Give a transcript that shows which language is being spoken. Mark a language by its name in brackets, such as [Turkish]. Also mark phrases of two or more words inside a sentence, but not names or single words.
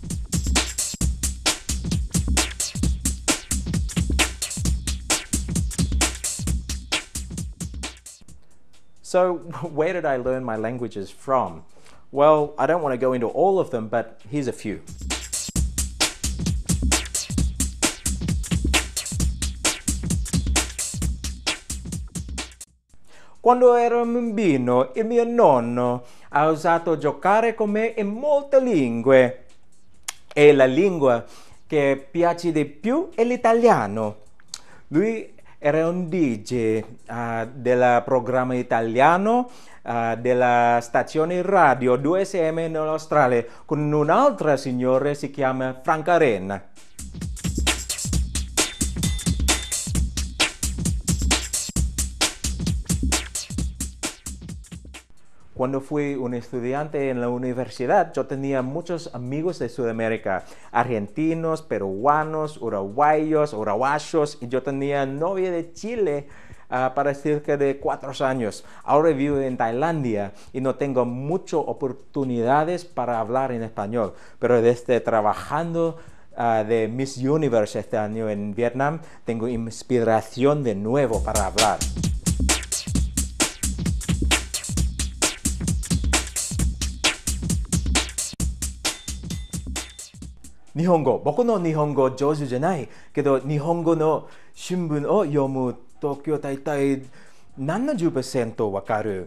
[English] So where did I learn my languages from? Well, I don't want to go into all of them, but here's a few. [Italian] Quando ero un bambino, il mio nonno ha usato giocare con me in molte lingue. E la lingua che piace di più è l'italiano. Lui era un DJ del programma italiano della stazione radio 2SM in Australia, con un'altra signora si chiama Franca Renna. [Spanish] Cuando fui un estudiante en la universidad, yo tenía muchos amigos de Sudamérica, argentinos, peruanos, uruguayos, y yo tenía novia de Chile para cerca de 4 años. Ahora vivo en Tailandia y no tengo muchas oportunidades para hablar en español, pero desde trabajando de Miss Universe este año en Vietnam, tengo inspiración de nuevo para hablar. [Japanese] Nihongo. 僕の日本語上手じゃないけど、日本語の新聞を読むときは大体 70% わかる。